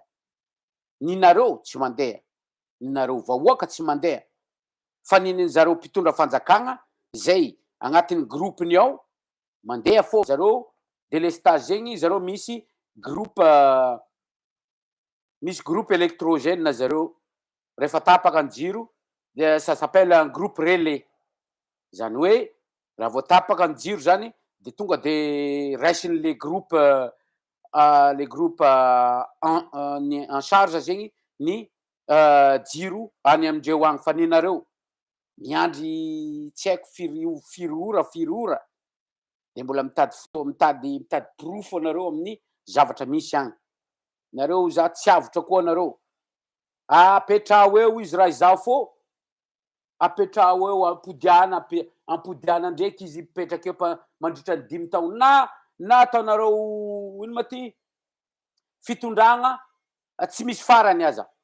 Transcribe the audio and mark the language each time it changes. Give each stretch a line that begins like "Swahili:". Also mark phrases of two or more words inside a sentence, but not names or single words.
Malagasy: Ninareo tsy mandeha, ninareo vahoaka tsy mandeha. Fa nin'zareo mpitondra fanjakagna zay agnatin'ny groupeny ao mandeha fô zareo délestage zegny, zareo misy
French: groupe électrogène
Malagasy: zareo. Rehefa tapaka ny jiro,
French: ça s'appelle un groupe relais.
Malagasy: Zany hoe raha vao tapaka ny jiro zany de tonga de raisiny
French: le groupe en charge
Malagasy: zegny ny jiro any amindreo agny fa ninareo miandry tsy haiko firy ora de mbola mitady porofo anareo amin'ny zavatra misy agny. Nareo za tsy avotra koa anareo. Apetrao eo izy raha izaho fô, apetrao eo ampodiana ndraiky izy mipetraka eo mandritra ny 5 taona na ataonareo ino ma ty fitondragna tsy misy farany aza.